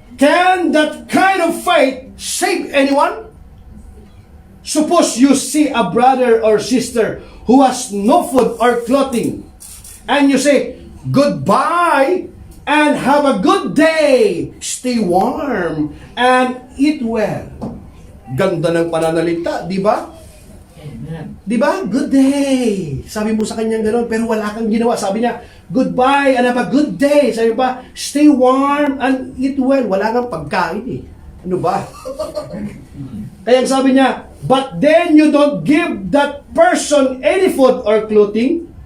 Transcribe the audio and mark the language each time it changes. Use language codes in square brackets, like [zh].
[en] Can that kind of faith save anyone? Suppose you see a brother or sister who has no food or clothing, and you say, goodbye and have a good day. Stay warm and eat well. [tl] Ganda ng pananalita, di ba? Di ba? [en] Good day. [tl] Sabi mo sa kanya gano'n, pero wala kang ginawa. Sabi niya, [en] goodbye and have a good day. [tl] Sabi pa, [en] stay warm and eat well. [tl] Wala kang pagkain eh. Ano ba? Kaya sabi niya, [en] but then you don't give that person any food or clothing.